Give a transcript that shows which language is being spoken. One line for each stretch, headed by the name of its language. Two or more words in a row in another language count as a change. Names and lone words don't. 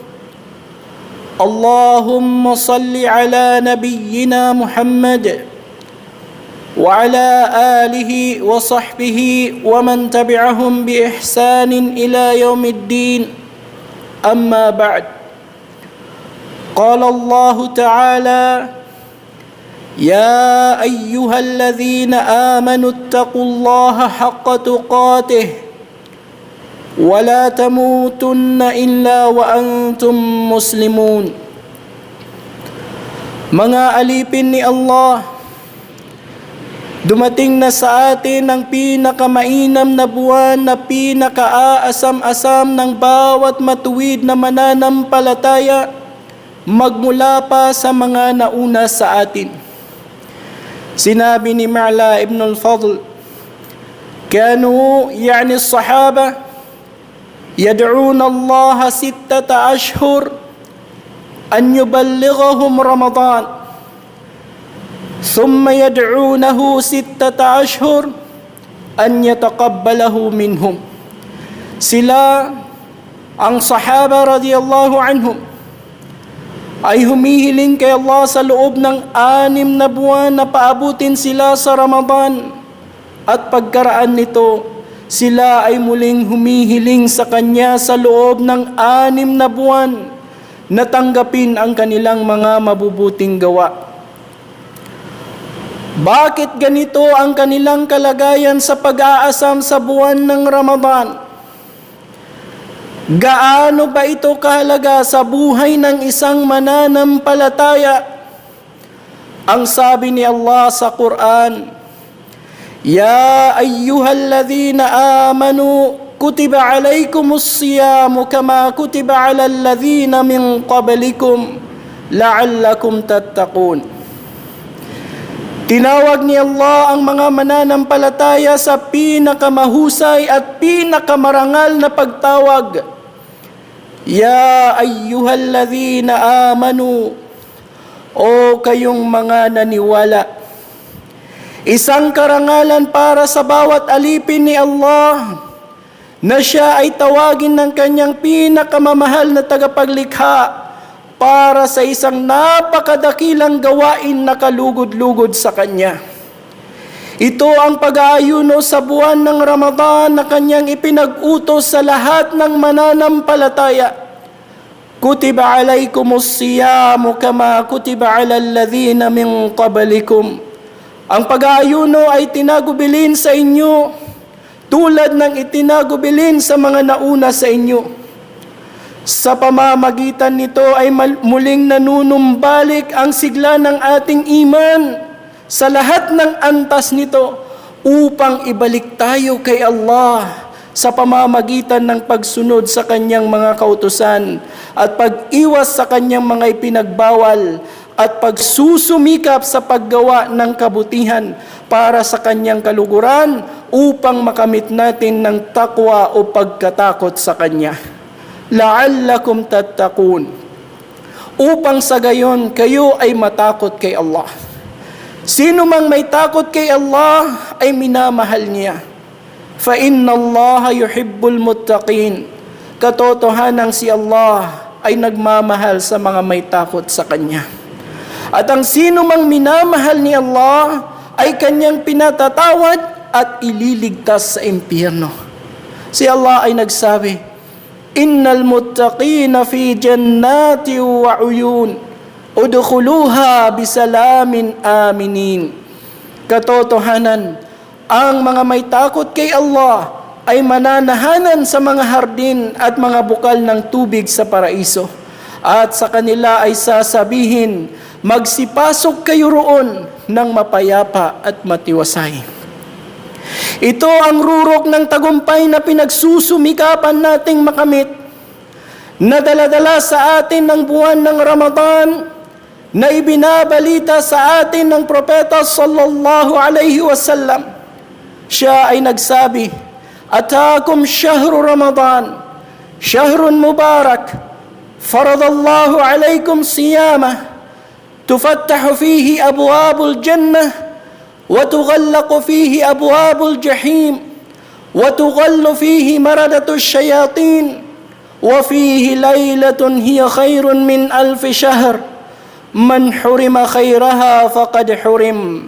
Arabic: اللهم صل على نبينا محمد وعلى آله وصحبه ومن تبعهم بإحسان إلى يوم الدين أما بعد قال الله تعالى يا أيها الذين آمنوا اتقوا الله حق تقاته ولا تموتن إلا وأنتم مسلمون.
Filipino: Mga alipin ni Allah, dumating na sa atin ang pinakamainam na buwan na pinakaasam-asam ng bawat matuwid na mananampalataya magmula pa sa mga nauna sa atin. Sinabi ni Ma'la ibn al-Fadl,
Arabic: كانوا يعني الصحابة يدعون الله 6 أشهر أن يبلغهم رمضان ثم يدعونه 6 أشهر أن يتقبله منهم.
Filipino: Sila ang sahaba
Arabic: رضي الله عنهم
Filipino: ay humihiling kay Allah sa loob ng 6 na buwan na paabutin sila sa Ramadan, at pagkaraan nito sila ay muling humihiling sa Kanya sa loob ng 6 na buwan na tanggapin ang kanilang mga mabubuting gawa. Bakit ganito ang kanilang kalagayan sa pag-aasam sa buwan ng Ramadan? Gaano ba ito kahalaga sa buhay ng isang mananampalataya? Ang sabi ni Allah sa Quran,
Arabic: يا أيها الذين آمنوا كتب عليكم الصيام كما كتب على الذين من قبلكم لعلكم تتقون.
Filipino: Tinawag ni Allah ang mga mananampalataya sa pinakamahusay at pinakamarangal na pagtawag.
Arabic: يا أيها الذين آمنوا,
Filipino: o kayong mga naniwala. Isang karangalan para sa bawat alipin ni Allah na siya ay tawagin ng kanyang pinakamamahal na tagapaglikha para sa isang napakadakilang gawain na kalugod-lugod sa Kanya. Ito ang pag-aayuno sa buwan ng Ramadan na Kanyang ipinag-utos sa lahat ng mananampalataya.
Arabic: كتب عليكم الصيام كما كتب على الذين من قبلكم.
Filipino: Ang pag-aayuno ay tinagubilin sa inyo tulad ng itinagubilin sa mga nauna sa inyo. Sa pamamagitan nito ay muling nanunumbalik ang sigla ng ating iman sa lahat ng antas nito upang ibalik tayo kay Allah sa pamamagitan ng pagsunod sa Kanyang mga kautusan at pag-iwas sa Kanyang mga ipinagbawal at pagsusumikap sa paggawa ng kabutihan para sa Kanyang kaluguran upang makamit natin ng takwa o pagkatakot sa Kanya.
Arabic: لعلكم تتقون,
Filipino: upang sa gayon kayo ay matakot kay Allah. Sino mang may takot kay Allah ay minamahal niya.
Arabic: فإن الله يحب المتقين.
Filipino: Katotohanan si Allah ay nagmamahal sa mga may takot sa Kanya. At ang sino mang minamahal ni Allah ay Kanyang pinatatawad at ililigtas sa impyerno. Si Allah ay nagsabi,
Arabic: إن المتقين في جنات وعيون ادخلوها بسلام آمنين.
Filipino: Katotohanan, ang mga may takot kay Allah ay mananahanan sa mga hardin at mga bukal ng tubig sa paraiso. At sa kanila ay sasabihin, magsipasok kayo roon ng mapayapa at matiwasay. Ito ang rurok ng tagumpay na pinagsusumikapan nating makamit, na dala-dala sa atin ng buwan ng Ramadan, na ibinabalita sa atin ng propeta
Arabic: صلى الله عليه وسلم.
Filipino: Siya ay nagsabi,
Arabic: "أتاكم شهر رمضان شهر مبارك فرض الله عليكم صيامه تفتح فيه أبواب الجنة وتغلق فيه أبواب الجحيم وتغل فيه مردة الشياطين وفيه ليلة هي خير من ألف شهر من حرم خيرها فقد حرم."